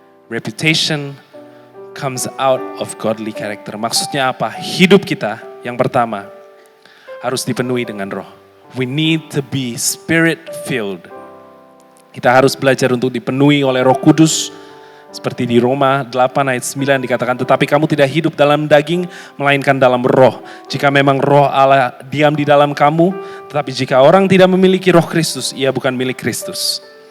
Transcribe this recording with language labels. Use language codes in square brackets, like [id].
[en] Reputation comes out of godly character. [id] Maksudnya apa? Hidup kita yang pertama harus dipenuhi dengan roh. [en] We need to be spirit filled. [id] Kita harus belajar untuk dipenuhi oleh Roh Kudus. Seperti di Roma 8 ayat 9 dikatakan, tetapi kamu tidak hidup dalam daging, melainkan dalam roh. Jika memang roh Allah diam di dalam kamu, tetapi jika orang tidak memiliki roh Kristus, ia bukan milik Kristus.